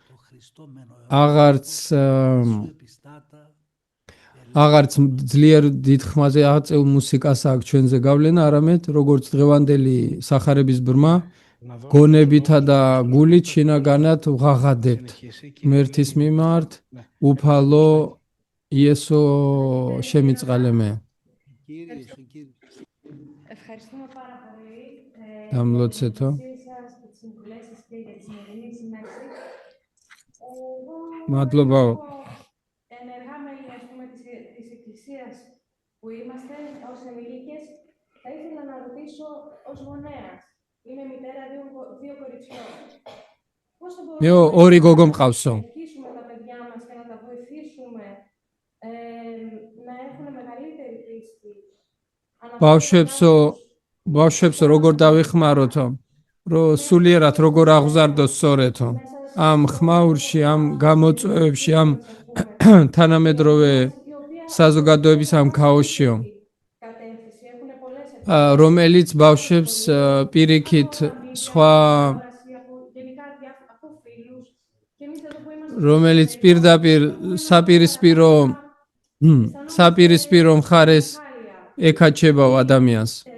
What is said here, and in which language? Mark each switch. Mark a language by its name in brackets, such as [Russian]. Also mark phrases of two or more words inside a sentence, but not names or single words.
[Georgian] აღარც ძლიერ დიდ ხმაზე აღწეულ მუსიკას აქვს ჩვენზე გავლენა, არამედ როგორც დღევანდელი სახარების ბრმა, გონებითა და გულით შინაგანად ვღაღადებთ ღმერთის მიმართ, უფალო იესო შემიწყალე მე. [Greek] Ευχαριστούμε πάρα πολύ [Georgian] დამლოცეთო. მადლობა. [Greek] Ενεργά μέλη, της Εκκλησίας που είμαστε ως ενήλικες, θα ήθελα να ρωτήσω ως γονέας. Είμαι μητέρα δύο κοριτσιών. Πώς θα μπορούμε να βοηθήσουμε τα παιδιά μας και να τα βοηθήσουμε να έχουν μεγαλύτερη πίστη? [Georgian] ბავშვებსო როგორ დავეხმაროთო, რომ სულიერად როგორ აღზარდოს სწორეთო ამ ხმაურში, ამ გამოწვევებში, ამ თანამედროვე საზოგადოების ამ ქაოსშიო, რომელიც ბავშვებს პირიქით სხვა რომელიც პირდაპირ საპირისპირო მხარეს ეკაჩება ადამიანს.